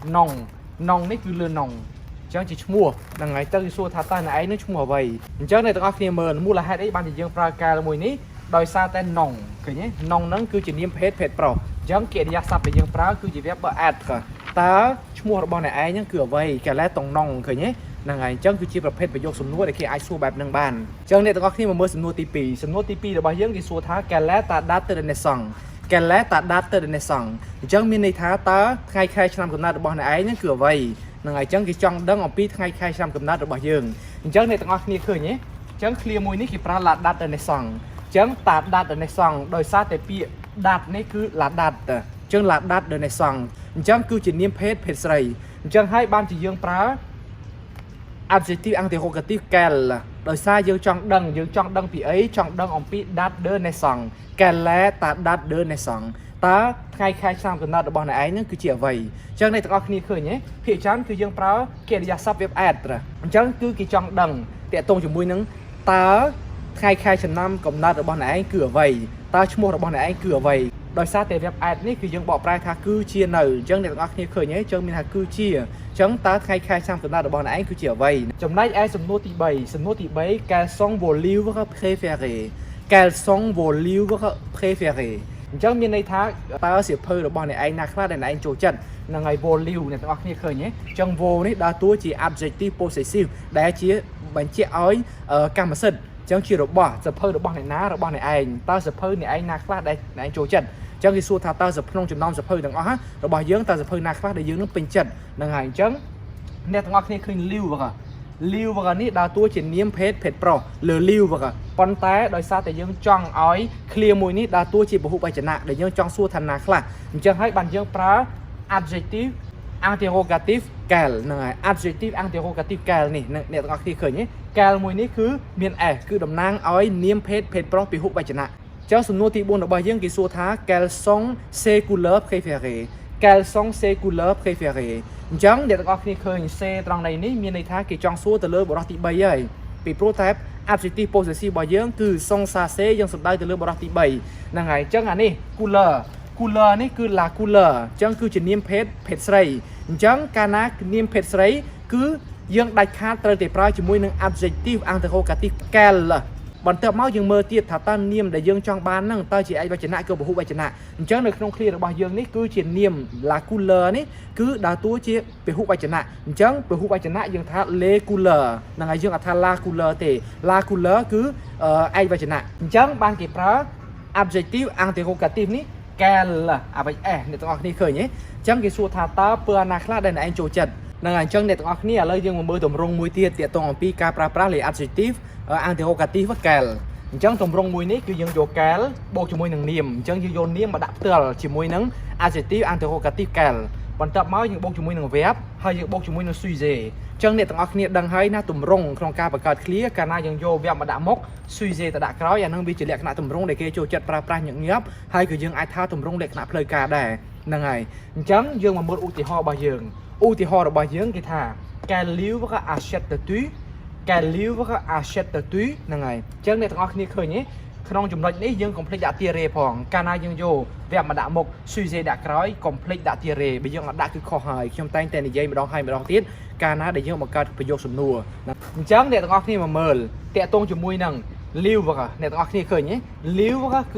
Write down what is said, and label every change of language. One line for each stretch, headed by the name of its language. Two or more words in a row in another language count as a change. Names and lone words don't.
Khmer: nom នេះគឺលឿន nom អញ្ចឹងជាឈ្មោះហ្នឹងហើយទៅសួរថាតើអ្នកឯងនឹងឈ្មោះអ្វីអញ្ចឹងអ្នកទាំងអស់គ្នាមើលមូលហេតុអីបានជាយើងប្រើ quel មួយនេះដោយសារតែ nom ឃើញទេ nom ហ្នឹងគឺជានាមភេទប្រុសអញ្ចឹងកិ រិយាសព្ទដែលយើងប្រើគឺជា
French: verb être
Khmer: តើឈ្មោះរបស់អ្នកឯងហ្នឹងគឺអ្វី
French: quel ton nom
Khmer: ឃើញទេហ្នឹងហើយអញ្ចឹងគឺជាប្រភេទប្រយោគសំណួរដែលគេអាចសួរបែបហ្នឹងបានអញ្ចឹង អ្នកទាំងអស់គ្នាមកមើលសំណួរទី2សំណួរទី2របស់យើងគេសួរថា
French: quelle est ta date de naissance
Khmer: អញ្ចឹងមានន័យថាតើថ្ងៃខែឆ្នាំកំណើតរបស់អ្នកឯងហ្នឹងគឺអ្វីហ្នឹងហើយអញ្ចឹងគេចង់ដឹងអំពីថ្ងៃខែឆ្នាំកំណើតរបស់យើងអញ្ចឹងអ្នកទាំងអស់គ្នាឃើញទេអញ្ចឹង clear មួយនេះគេប្រើ
French: la date de naissance
Khmer: អញ្ចឹង
French: ta date de naissance
Khmer: ដោយសារតែពាក្យ date នេះគឺ
French: la date
Khmer: អញ្ចឹង
French: la date de naissance
Khmer: អញ្ចឹងគឺជានាមភេទស្រីអញ្ចឹងហើយបានជាយើងប្រើ
French: adjective interrogatif quel
Khmer: ដោយសារយើងចង់ដឹងពីអីចង់ដឹងអំពី
French: date de naissance quelle est ta date de naissance
Khmer: តើថ្ងៃខែឆ្នាំកំណើ តរបស់អ្នកឯងហ្នឹងគឺជាអ្វីអញ្ចឹងអ្នកទាំងអស់គ្នាឃើញទេភាគច្រើនគឺយើងប្រើកិរិយាសព្ទ
French: verb être
Khmer: អញ្ចឹងគឺគេចង់ដឹងតាក់ទងជាមួយនឹងតើថ្ងៃខែឆ្នាំកំណើតរបស់អ្នកឯងគឺអ្វីតើឈ្មោះរបស់អ្នកឯងគឺអ្វីដោយសារតែ
French: verb être
Khmer: នេះគឺយើងបកប្រែថាគឺជានៅអញ្ចឹងអ្នកទាំងអស់គ្នាឃើញទេយើងមានថាគឺជាអញ្ចឹងតើថ្ងៃខែឆ្នាំកំណើតរបស់អ្នកឯងគឺជាអ្វីចំណែកឯសំណួរទី 3
French: quels sont vos livres préférés
Khmer: អញ្ចឹងមានន័យថាតើសៀវភៅរបស់អ្នកឯងណាខ្លះដែលអ្នកឯងចូលចិត្តហ្នឹងហើយ
French: vos livres
Khmer: អ្នកទាំងអស់គ្នាឃើញទេអញ្ចឹង vos នេះដើរតួជា
English: adjective possessive
Khmer: ដែលជាបញ្ជាក់ឲ្យកម្មសិទ្ធិអញ្ចឹងជារបស់សភៅរបស់អ្នកណារបស់អ្នកឯងតើសភៅអ្នកឯងណាខ្លះដែលអ្នកឯ ងចូលចិត្តចឹងគេសួរថាតើសភៅក្នុងចំណោមសភៅទាំងអស់របស់យើងតើសភៅណាខ្លះដែលយើងនឹងពេញចិត្តហ្នឹងហើយអញ្ចឹងអ្នកទាំងអស់គ្នាឃើញលីវលីវនេះដើរតួជានាមភេទប្រុសលើលី វប៉ុន្តែដោយសារតែយើងចង់ឲ្យឃ្លាមួយនេះដើរតួជាពហុវចនៈដែលយើងចង់សួរថាណាខ្លះអញ្ចឹងហើយបានយើងប្រើ
English: adjective interrogative
Khmer: quel ហ្នឹងហើយ
English: adjective interrogative
Khmer: quel នេះអ្នកទាំងអស់គ្នាឃើញទេ quel មួយនេះគឺមាន s គឺតំណាងឲ្យនាមភេទប្រុសពហុវចនៈចឹងសំណួរទី4របស់យើងគេសួរថា
French: quels sont ses couleurs préférées quels sont ses couleurs préférées
Khmer: អញ្ចឹងអ្នកទាំងអស់គ្នាឃើញ C ត្រង់នេះមានន័យថាគេចង់សួរទៅលើបុរសទី3ហើយពីព្រោះតែ
English: adjective possessive
Khmer: របស់យើងគឺ
French: sont ça c'est
Khmer: យើងសំដៅទៅលើបុរសទី3ហ្នឹងហើយអញ្ចឹងអានេះ couleur នេះគឺ
French: la couleur
Khmer: អញ្ចឹងគឺជានាមភេទស្រីអញ្ចឹងកាលណានាមភេទស្រីគឺយើងដាច់ខាតត្រូវតែប្រើជាមួយនឹង
English: adjective interrogative
Khmer: quel បន្ទាប់មកយើងមើល ទៀតថាតើនាមដែលយើងចង់បានហ្នឹងតើជាឯកវចនៈគឺពហុវចនៈអញ្ចឹងនៅក្នុងឃ្លារបស់យើងនេះគឺជានាម
French: la couleur
Khmer: នេះគឺដើរតួជាពហុវចនៈអញ្ចឹងពហុវចនៈយើងថា
French: les couleurs
Khmer: ហ្នឹងហើយយើងអត់ថា
French: la couleur
Khmer: ទេ
French: la couleur
Khmer: គឺឯកវចនៈអញ្ចឹងបានគេប្រើ
English: adjective interrogative
Khmer: នេះ quel អ្វីអ្នកទាំងអស់គ្នាឃើញទេអញ្ចឹងគេសួរថាតើពើណាខ្លះដែលអ្នកឯងចូលចិត្តហ្នឹងហើយអញ្ចឹងអ្នកទាំងអស់គ្នាឥឡូវយើងមកមើលទម្រង់មួយទៀតទាក់ទងអំពីការប្រើប្រាស់លេខ
English: adjective interrogative
Khmer: quel អញ្ចឹងទម្រង់មួយនេះគឺយើងយក quel បូកជាមួយនឹងនាមអញ្ចឹងយើងយកនាមមកដាក់ផ្ទាល់ជាមួយនឹង
English: adjective interrogative
Khmer: quel បន្ទាប់មកយើងបូកជាមួយនឹង verb ហើយយើងបូកជាមួយនឹង sujet អញ្ចឹងអ្នកទាំងអស់គ្នាដឹងហើយណាទម្រង់ក្នុងការបង្កើតឃ្លាកាលណាយើងយក verb មកដាក់មុខ sujet ទៅដាក់ក្រោយអានឹងវាជាលក្ខណៈទម្រង់ដែលគេចូលចិត្តប្រើប្រាស់ញឹកញាប់ហើយក៏យើងអាចថាទម្រង់លក្ខណៈផ្លូវការដែរហ្នឹងហើយអញ្ចឹងយើងមកមើលឧទាហរណ៍របស់យើងឧទាហរណ៍របស់យើងគេថា
French: quel livre achètes-tu quel livre achètes-tu
Khmer: ហ្នឹងហើយអញ្ចឹងអ្នកទាំងអស់គ្នាឃើញទេក្នុងចំណុចនេះយើងកុំភ្លេចដាក់ tiret ផងកាលណាយើងយក verb មកដាក់មុខ sujet ដាក់ក្រោយកុំភ្លេចដាក់ tiret បើយើងអត់ដាក់គឺខុសហើយខ្ញុំតែងតែនិយាយម្ដងហើយម្ដងទៀតកាលណាដែលយើងបង្កើតប្រយោគសំណួរអញ្ចឹងអ្នកទាំងអស់គ្នាមកមើលតាក់ទងជាមួយនឹង livre អ្នកទាំងអស់គ្នាឃើញទេ livre គឺ